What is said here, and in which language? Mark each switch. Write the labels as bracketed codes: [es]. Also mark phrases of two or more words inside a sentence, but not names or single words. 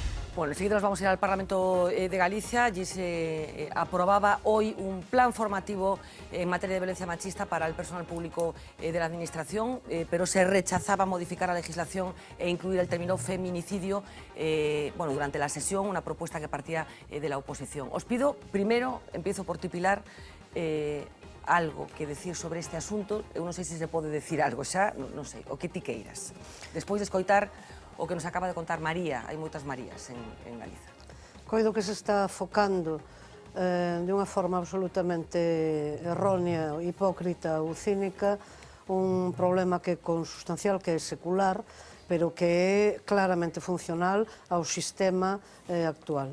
[es] Bueno, enseguida nos vamos a ir al Parlamento de Galicia. Allí se aprobaba hoy un plan formativo en materia de violencia machista para el personal público de la Administración, pero se rechazaba modificar la legislación e incluir el término feminicidio bueno, durante la sesión, una propuesta que partía de la oposición. Os pido, primero, empiezo por ti, Pilar, algo que decir sobre este asunto. [gl] Eu non sei se se pode decir algo xa, non sei, o que ti queiras. Despois de escoitar o que nos acaba de contar María, hai moitas Marías en Galiza. Coido que se está focando de unha forma absolutamente errónea, hipócrita ou cínica un problema que é consustancial, que é secular, pero que é claramente funcional ao sistema actual.